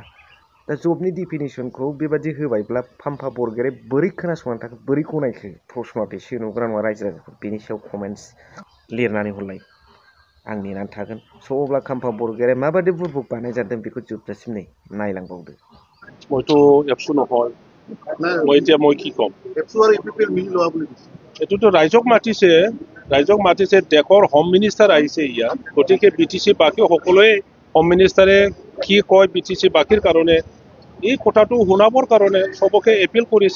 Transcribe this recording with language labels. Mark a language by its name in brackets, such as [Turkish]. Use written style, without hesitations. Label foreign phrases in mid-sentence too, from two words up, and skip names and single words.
[Bodo] दा जबनि डिफिनिसनखौ बेबादि होबायब्ला खाम्फा बरगयारि बोरै खोनासंनानै थाखो, बोरै गनायखो? प्रश्नआ बेसो, नंगौना नङा रायजो राजाफोर? बेनि सायाव कमेन्ट्स लिरनानै हरलाय, आं नेनानै थागोन। स' अब्ला खाम्फा बरगयारिया माबादि बुरबक बानायजादों बेखौ जोबजासिम नायलांबावदो। [Assamese] মইতো এপছু নহয়, মই কি ক'ম? এইটোতো ৰাইজক মাতিছে, দেশৰ [English] home minister [Assamese] আহিছে ইয়াত। গতিকে BTC বাকী সকলোৱে [English] home minister [Assamese] কি কয় BTC বাকীৰ কাৰণে, এই কথাটো শুনাবৰ কাৰণে চবকে এপিল কৰিছে।